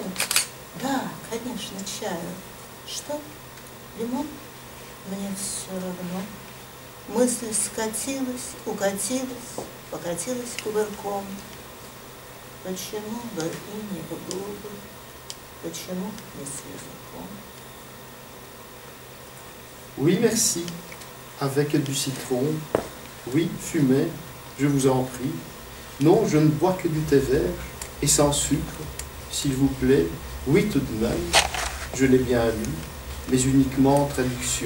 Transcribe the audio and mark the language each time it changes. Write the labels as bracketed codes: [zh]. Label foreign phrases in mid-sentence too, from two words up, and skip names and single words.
[ru] Да, конечно, чаю. Что? Лимон? Мне все равно. Мысль скатилась, укатилась, покатилась кувырком. Почему бы и не в губы? Почему не с языком? [fr] Oui, merci. Avec du citron. Oui, fumez, je vous en prie. Non, je ne bois que du thé vert et sans sucre, s'il vous plaît. Oui, tout de même, je l'ai bien lu, mais uniquement en traduction.